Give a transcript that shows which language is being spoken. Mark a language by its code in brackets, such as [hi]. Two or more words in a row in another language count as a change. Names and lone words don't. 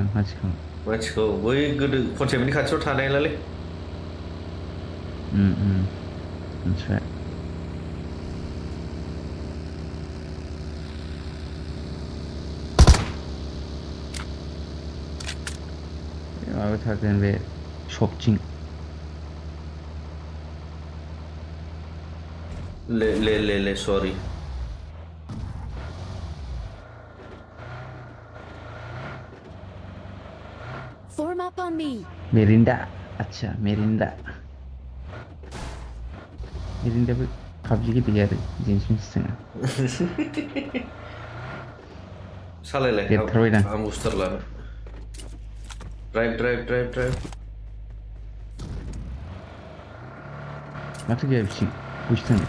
[brx] मानसिखौ बै गोदो कनसेप्टनि खाथियाव थानायलाय मिथिबाय माबा थागोन बे शपथिं [en] le sorry Form up on me. [brx] मेरिन्दा अच्छा मेरिन्दा मेरिन्दाबो पाबजि गेलेयो आरो जिन्स मिन्थिङा सालायलाय देरथारबायदां आं बुस्टार लानो ड्राइभ माथो गैया बिथिं बयसो थांदों